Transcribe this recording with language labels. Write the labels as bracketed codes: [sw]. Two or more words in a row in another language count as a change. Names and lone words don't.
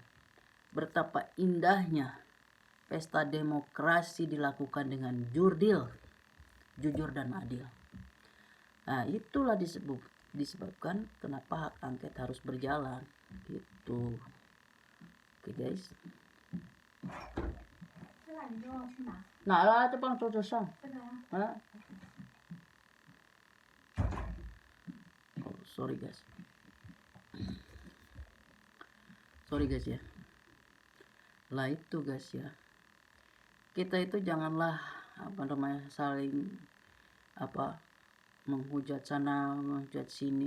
[id] Betapa indahnya pesta demokrasi dilakukan dengan jujur dan adil. Nah, itulah disebabkan kenapa hak angket harus berjalan gitu. Oke guys. [zh] 你说要去哪？哪啦？这帮桌子上。这个呀。 [en] 啊。Oh, sorry guys. Sorry guys ya. [id] Lah itu guys ya. Kita itu janganlah saling menghujat sana, menghujat sini.